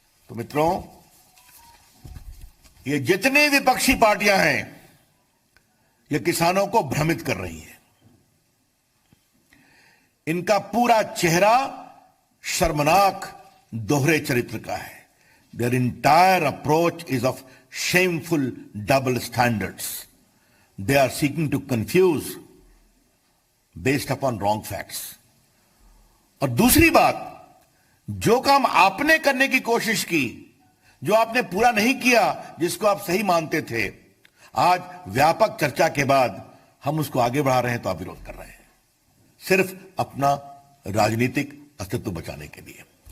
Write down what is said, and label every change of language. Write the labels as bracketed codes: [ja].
[hi] तो मित्रों, ये जितनी विपक्षी पार्टियां हैं ये किसानों को भ्रमित कर रही हैं। इनका पूरा चेहरा शर्मनाक दोहरे चरित्र का है। [en] Their entire approach is of shameful double standards. They are seeking to confuse based upon wrong facts. [hi] और दूसरी बात, जो काम आपने करने की कोशिश की, जो आपने पूरा नहीं किया, जिसको आप सही मानते थे, आज व्यापक चर्चा के बाद हम उसको आगे बढ़ा रहे हैं तो आप विरोध कर रहे हैं, सिर्फ अपना राजनीतिक अस्तित्व बचाने के लिए।